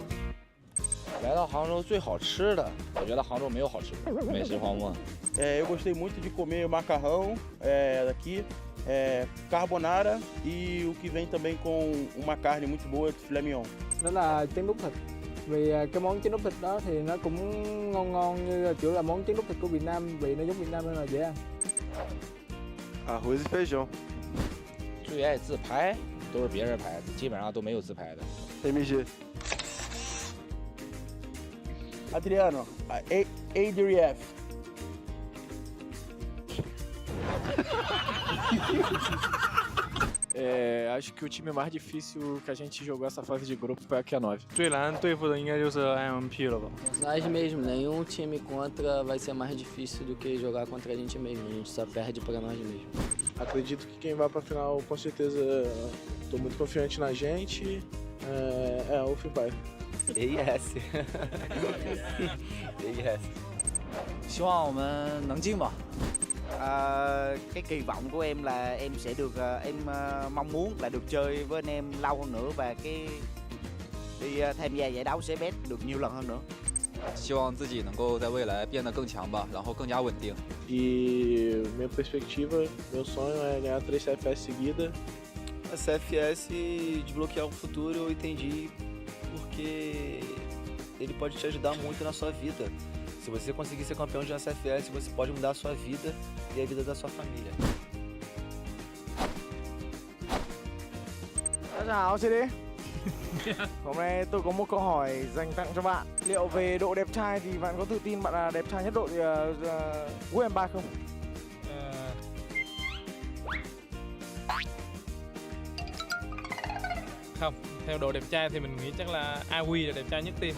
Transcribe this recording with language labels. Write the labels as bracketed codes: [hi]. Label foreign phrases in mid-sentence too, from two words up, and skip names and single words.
[zh] 来到杭州最好吃的，我觉得杭州没有好吃的美食荒漠。 [pt] Eu gostei muito de comer macarrão daqui, carbonara e o que vem também com uma carne muito boa de filé mignon. [vi] Đó là trứng đút thịt. Vì cái món trứng đút thịt đó thì nó cũng ngon như kiểu là món trứng đút thịt của Việt Nam, vị nó giống Việt Nam nên là dễ ăn. [pt] Arroz e feijão. [zh] 最爱自拍都是别人拍的，基本上都没有自拍的。 [pt] MG. Adriano, ADRF. Acho que o time mais difícil que a gente jogou essa fase de grupo foi a Q9. [zh] 最难对付的应该就是 AMP 了吧。 [pt] Nós mesmo, nenhum time contra vai ser mais difícil do que jogar contra a gente mesmo. A gente só perde pra nós mesmo. Acredito que quem vai pra final, com certeza, tô muito confiante na gente. O Free Fire. AES. AES. [zh] 希望我们能进吧。 [vi] cái kỳ vọng của em là em sẽ được em mong muốn là được chơi với anh em lâu hơn nữa và cái đi tham gia giải đấu CBS được nhiều lần hơn nữa. [zh] 希望自己能够在未来变得更强吧，然后更加稳定。 [pt] E minha perspectiva, meu sonho é ganhar 3 CFS seguida. A CFS desbloquear o futuro eu entendi porque ele pode te ajudar muito na sua vida. Se você conseguir ser campeão de uma CFS, você pode mudar a sua vida e a vida da sua família. [zh] 大家好，CD. [vi] Hôm nay tôi có một câu hỏi dành tặng cho bạn. Liệu về độ đẹp trai thì bạn có tự tin bạn là đẹp trai nhất đội WEIBO không? Không, theo độ đẹp trai thì mình nghĩ chắc là AWI là đẹp trai nhất team.